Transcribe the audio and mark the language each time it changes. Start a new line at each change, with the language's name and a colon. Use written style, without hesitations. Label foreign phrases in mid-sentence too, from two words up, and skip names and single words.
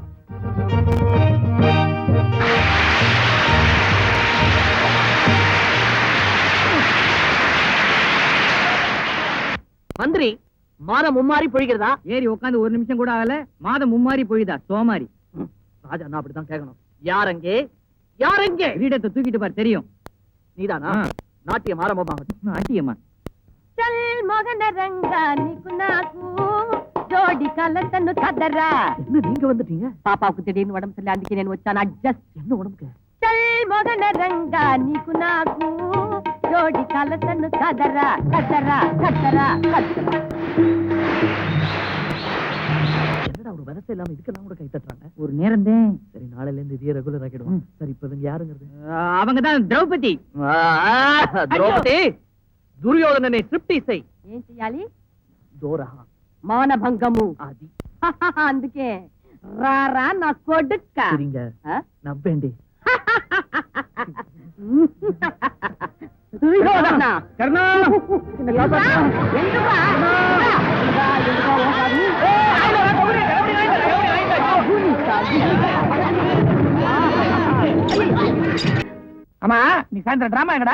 Tamil: மந்திரி, மாதம் மும்மாறி பொழிகிறதா? ஏறி உட்காந்து 1 நிமிஷம் கூட ஆகல, மாதம் மும்மாறி போயுதா? சோமாரி. ராஜா நான் அப்படித்தான் கேட்கணும். யாரங்கே யாரங்கே? கிரீடத்தை தூக்கிட்டு பாரு, தெரியும். நீதானா? நாட்டியம் ஆரம்பமாகட்டும். நாட்டியம்மா.
Telugu: చల్ మొగన రంగానికి నాకు జోడి కలతను కదరా.
Tamil: என்ன நீங்க வந்துட்டீங்க? పాపాకు திடீர்னு உடம்பு சரியில்லை,
Telugu: అందుకే నేను వచ్చాను. అడ్జస్ట్.
Tamil: என்ன உடம்புக்கு?
Telugu: చల్ మొగన రంగానికి నాకు జోడి కలతను కదరా కదరా కదరా కదరా.
Tamil: என்னடா ஒரு வயசு இல்லாம இதுக்கெல்லாம் கூட கை தட்டுறாங்க? ஒரு நேரம் தான். சரி, நாளையில இருந்து இதே ரெகுலர் ஆக்கிடுவோம். சரி, இப்ப இவங்க யாருங்கிறது? அவங்கதான் திரௌபதி. திரௌபதி, துரியோதனனை திருப்தி செய்.
Telugu: ఏం చెయ్యాలి? దూర మౌనభంగము. అది అందుకే రారా నా కొడుక్క. சரிங்க, நம்பேண்டி. దుర్యోధన
Tamil: கர்ணா,
Telugu: ఎందుకురా?
Tamil: ஆமா, நீ சாயந்தர டிராமா எங்கடா?